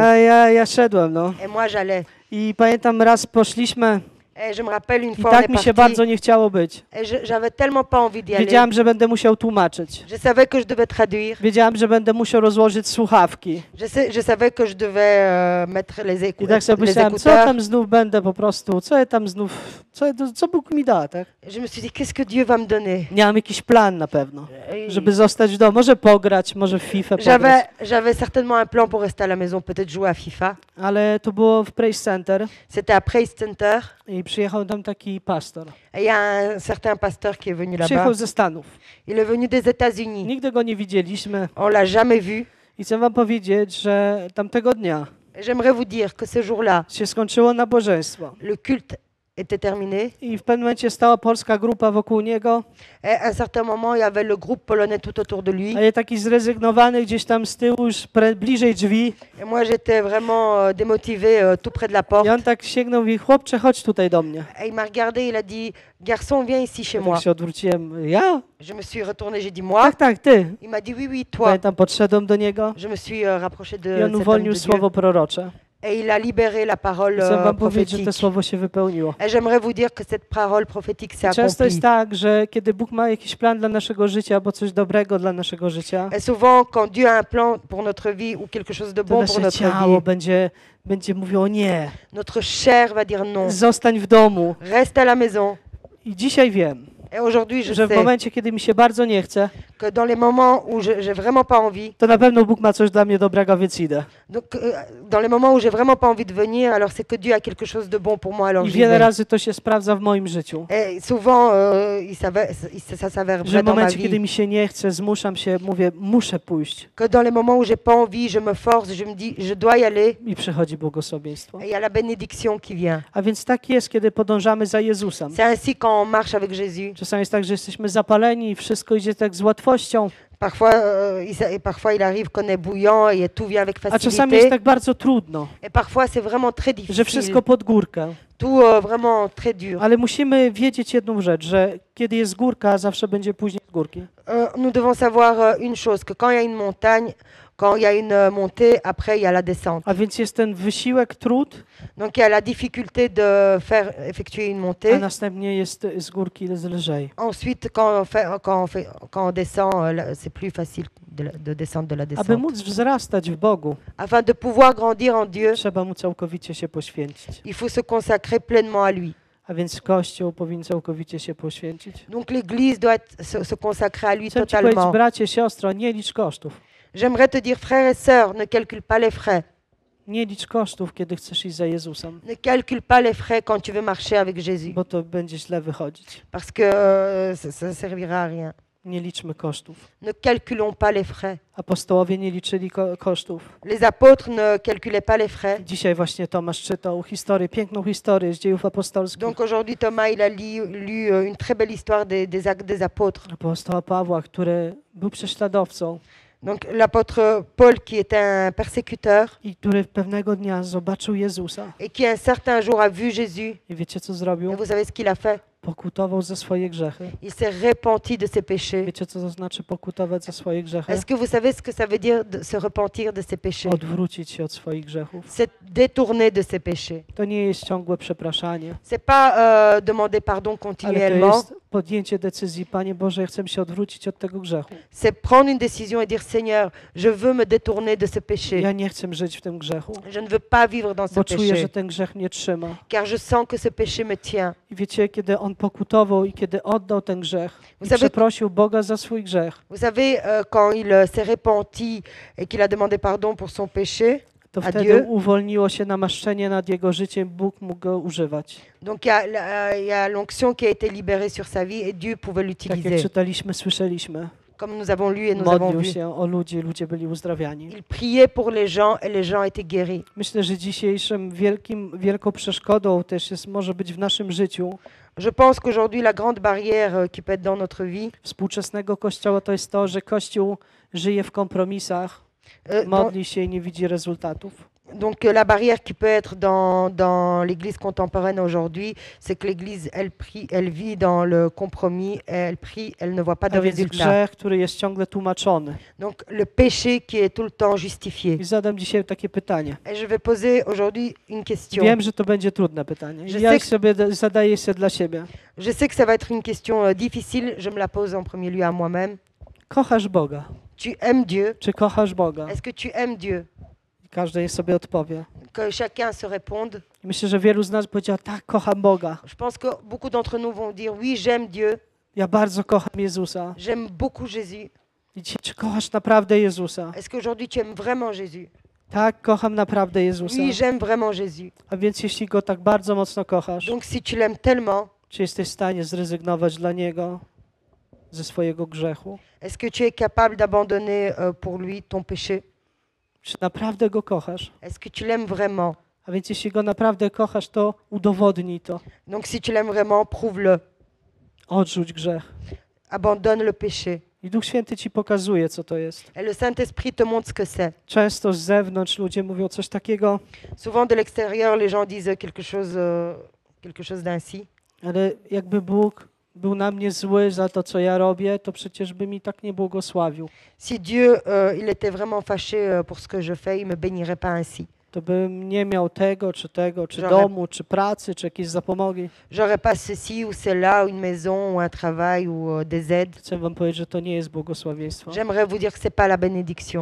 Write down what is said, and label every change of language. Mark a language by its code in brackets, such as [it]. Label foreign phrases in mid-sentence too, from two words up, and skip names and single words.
[pl] A ja szedłem, no. [fr] Et moi, j'allais. [pl] I pamiętam raz poszliśmy [fr] Et je me rappelle une [pl] i [fr] fois, on [pl] tak [fr] est [pl] mi się [fr] parti, [pl] bardzo nie chciało być. [fr] et j'avais tellement pas envie d'y aller. [pl] Wiedziałem, że będę musiał tłumaczyć. [fr] Je savais que je devais traduire. [pl] Wiedziałem, że będę musiał rozłożyć słuchawki. [fr] Je savais que je devais mettre [pl] I tak sobie [fr] les [pl] myślałem, co [fr] écouteurs. [pl] tam znów będę po prostu, co ja tam znów, co Bóg mi da, tak? [fr] Je me suis dit, qu'est-ce que Dieu va me donner? [pl] Miałem jakiś plan na pewno, [fr] Et [pl] żeby zostać w domu, może pograć, może w FIFA pograć. [fr] J'avais certainement un plan pour rester à la maison, peut-être jouer à FIFA. [pl] Ale to było w Praise Center [fr] C'était à Praise Center. [pl] i przyjechał tam taki pastor. [fr] Et il y a un certain pasteur qui est venu [pl] Przyjechał [fr] là-bas. [pl] ze Stanów. [fr] Il est venu des États-Unis. [pl] Nigdy go nie widzieliśmy [fr] On l'a jamais vu. [pl] i chcę wam powiedzieć, że tamtego dnia [fr] Et j'aimerais vous dire que ce jour-là, [pl] się skończyło nabożeństwo [fr] le culte était terminé. [pl] i w pewnym momencie stała polska grupa wokół niego, [fr] Et à un certain moment, il y avait le groupe polonais tout autour de lui. [pl] a ja taki zrezygnowany gdzieś tam z tyłu, już bliżej drzwi. [fr] Et moi, j'étais vraiment démotivé, tout près de la [pl] I [fr] porte. [pl] on tak sięgnął i mówi, chłopcze, chodź tutaj do mnie. [fr] Et il m'a regardé, il a dit, garçon, viens ici chez [pl] Ja [fr] moi. [pl] tak się odwróciłem, ja? [fr] Je me suis retourné, j'ai dit, moi. [pl] Tak, tak, ty. [fr] Il m'a dit, oui, oui, toi. [pl] Pamiętam, podszedłem do niego [fr] Je me suis rapproché de [pl] i on [fr] cet homme [pl] uwolnił [fr] de Dieu. [pl] słowo prorocze. [fr] Et il a libéré la parole [pl] Chcę wam powiedzieć, że to [fr] prophétique. [pl] słowo się wypełniło. [fr] Et j'aimerais vous dire que cette parole prophétique s'est [pl] Często jest [fr] accomplie. [pl] tak, że kiedy Bóg ma jakiś plan dla naszego życia, albo coś dobrego dla naszego życia, [fr] Et souvent, quand Dieu a un plan pour notre vie ou quelque chose de [pl] to [fr] bon pour [pl] nasze [fr] notre [pl] ciało [fr] vie, [pl] będzie mówiło nie, [fr] notre chair va dire non. [pl] zostań w domu. [fr] Reste à la maison. [pl] I dzisiaj wiem, [fr] Et aujourd'hui, je [pl] że w [fr] sais [pl] momencie, kiedy mi się bardzo nie chce, [fr] que dans les moments où j'ai vraiment pas envie, [pl] to na pewno Bóg ma coś dla mnie dobrego, więc idę. [fr] donc dans les moments où j'ai vraiment pas envie de venir, alors c'est que Dieu a quelque chose de bon pour moi, alors [pl] I [fr] j'y [pl] wiele [fr] vais. [pl] razy to się sprawdza w moim życiu. [fr] Et souvent, ça s'avère [pl] Że [fr] vrai [pl] w [fr] dans ma [pl] momencie, kiedy [fr] vie. [pl] mi się nie chce, zmuszam się, mówię, muszę pójść. [fr] Que dans les moments où j'ai pas envie, je me force, je me dis, je dois y aller. [pl] I przychodzi błogosławieństwo. [fr] Et il y a la bénédiction qui vient. [pl] A więc tak jest, kiedy podążamy za Jezusem. [fr] C'est ainsi quand on marche avec Jésus. [pl] Czasami jest tak, że jesteśmy zapaleni i wszystko idzie tak z łatwością, [fr] Parfois, il arrive qu'on est bouillant et tout vient avec [pl] a czasami jest [fr] facilité. [pl] tak bardzo trudno, [fr] Et parfois, c'est vraiment très [pl] że [fr] difficile. [pl] wszystko pod górkę. [fr] Tout vraiment très dur. [pl] Ale musimy wiedzieć jedną rzecz, że kiedy jest górka, zawsze będzie później z górki. [fr] Nous devons savoir une chose, que quand il y a une montagne, quand il y a une montée, après il y a la descente. [pl] A więc jest ten wysiłek, trud, [fr] Donc il y a la difficulté de faire effectuer une [pl] a [fr] montée. [pl] następnie jest z górki lżej. [fr] Ensuite, quand on descend, c'est plus facile de descendre de la [pl] Aby [fr] descente. [pl] móc wzrastać w Bogu, [fr] Afin de pouvoir grandir en Dieu, [pl] trzeba mu całkowicie się poświęcić. [fr] il faut se consacrer pleinement à lui. [pl] A więc Kościół powinien całkowicie się poświęcić. [fr] Donc l'Église doit se consacrer à lui [pl] Chcę ci powiedzieć, [fr] totalement. [pl] bracie, siostro, nie licz kosztów. [fr] J'aimerais te dire, frères et sœurs, ne calcule pas les frais. [pl] Nie licz kosztów, kiedy chcesz iść za Jezusem, [fr] Ne calcule pas les frais quand tu veux marcher avec Jésus. [pl] bo to będzie źle wychodzić. [fr] Parce que ça ne servira à rien. [pl] Nie liczmy kosztów. [fr] Ne calculons pas les frais. [pl] Apostołowie nie liczyli kosztów. [fr] Les apôtres ne calculaient pas les frais. [pl] Dzisiaj właśnie Tomasz czytał historię, piękną historię z dziejów apostolskich. [fr] Donc aujourd'hui, Thomas, il a lu une très belle histoire des actes des apôtres. [pl] Apostoła Pawła, który był prześladowcą [fr] Donc l'apôtre Paul, qui était un persécuteur [pl] i który pewnego dnia zobaczył Jezusa. [fr] et qui un certain jour a vu Jésus. [pl] I wiecie, co [fr] Et [pl] zrobił? [fr] vous savez ce qu'il a fait? [pl] Pokutował za swoje grzechy. [fr] Il s'est repenti de ses péchés. [pl] Wiecie, co to znaczy pokutować za swoje grzechy? [fr] Est-ce que vous savez ce que ça veut dire de se repentir de ses péchés? [pl] Odwrócić się od swoich grzechów. [fr] C'est détourner de ses péchés. [pl] To nie jest ciągłe przepraszanie, [fr] C'est pas demander pardon [pl] ale to [fr] continuellement. [pl] jest podjęcie decyzji. Panie Boże, ja chcę się odwrócić od tego grzechu. [fr] C'est prendre une décision et dire Seigneur, je veux me détourner de ce péché. [pl] Ja nie chcę żyć w tym grzechu, [fr] Je ne veux pas vivre dans ce [pl] bo czuję, [fr] péché. [pl] że ten grzech mnie trzyma. [fr] Car je sens que ce péché me tient. [pl] I wiecie, kiedy on pokutował i kiedy oddał ten grzech i [fr] Vous savez- [pl] przeprosił Boga za swój grzech, [fr] Vous savez, quand il s'est repenti et qu'il a demandé pardon pour son péché, [pl] to [fr] A [pl] wtedy [fr] Dieu? [pl] uwolniło się namaszczenie nad jego życiem, Bóg mógł go używać. [fr] donc il y a l'onction qui a été libérée sur sa vie et Dieu pouvait [pl] Tak jak [fr] l'utiliser. [pl] czytaliśmy, słyszeliśmy. [fr] Comme nous avons lu et nous avons [pl] Modlił [fr] vu. [pl] się o ludzi, ludzie byli uzdrawiani. [fr] Il priait pour les gens et les gens étaient guéris. [pl] Myślę, że dzisiejszym wielką przeszkodą też jest, może być w naszym życiu [fr] Je pense qu'aujourd'hui, la grande barrière qui peut être dans notre vie, [pl] współczesnego Kościoła to jest to, że Kościół żyje w kompromisach, modli się i nie widzi rezultatów. [fr] Donc la barrière qui peut être dans l'Église contemporaine aujourd'hui, c'est que l'Église, elle vit dans le compromis, elle prie, elle ne voit pas de [pl] A więc [fr] résultat. [pl] grzech, który jest ciągle tłumaczony. [fr] Donc le péché qui est tout le temps justifié. [pl] I zadam dzisiaj takie pytanie. [fr] Et je vais poser aujourd'hui une question. [pl] Wiem, że to będzie trudne pytanie. [fr] Je [pl] Ja [fr] sais que- [pl] sobie zadaję się dla siebie. [fr] Je sais que ça va être une question difficile, je me la pose en premier lieu à moi-même. [pl] Kochasz Boga? [fr] Tu aimes Dieu? [pl] Czy kochasz Boga? [fr] Est-ce que tu aimes Dieu? [pl] Każdy niech sobie odpowie. [fr] Que chacun se réponde. [pl] I myślę, że wielu z nas powiedział, tak, kocham Boga. [fr] Je pense que beaucoup d'entre nous vont dire oui, j'aime Dieu, [pl] Ja bardzo kocham Jezusa. [fr] j'aime beaucoup Jésus. [pl] I dzisiaj, czy kochasz naprawdę Jezusa? [fr] Est-ce qu'aujourd'hui tu aimes vraiment Jésus? [pl] Tak, kocham naprawdę Jezusa. [fr] Oui, j'aime vraiment Jésus. [pl] A więc jeśli Go tak bardzo mocno kochasz, [fr] Donc si tu l'aimes tellement, [pl] czy jesteś w stanie zrezygnować dla Niego ze swojego grzechu? [fr] est-ce que tu es capable d'abandonner pour lui ton péché? [pl] Czy naprawdę Go kochasz? [fr] Est-ce que tu l'aimes vraiment? [pl] A więc jeśli Go naprawdę kochasz, to udowodnij to. [fr] Donc si tu l'aimes vraiment, prouve-le. [pl] Odrzuć grzech. [fr] Abandonne le péché. [pl] I Duch Święty Ci pokazuje, co to jest. [fr] Et le Saint-Esprit te montre ce que c'est. [pl] Często z zewnątrz ludzie mówią coś takiego, [fr] Souvent de l'extérieur, les gens disent quelque chose d'ainsi. [pl] ale jakby Bóg był na mnie zły za to, co ja robię, to przecież by mi tak nie błogosławił. [fr] Si Dieu, il était vraiment fâché pour ce que je fais, il me bénirait pas ainsi. [pl] To bym nie miał tego, czy Żaden- domu, czy pracy, czy jakieś zapomogi. [fr] J'aurais pas ceci ou cela, ou une maison, ou un travail, ou des aides. [pl] Chcę wam powiedzieć, że to nie jest błogosławieństwo. [fr] J'aimerais vous dire que c'est pas la bénédiction.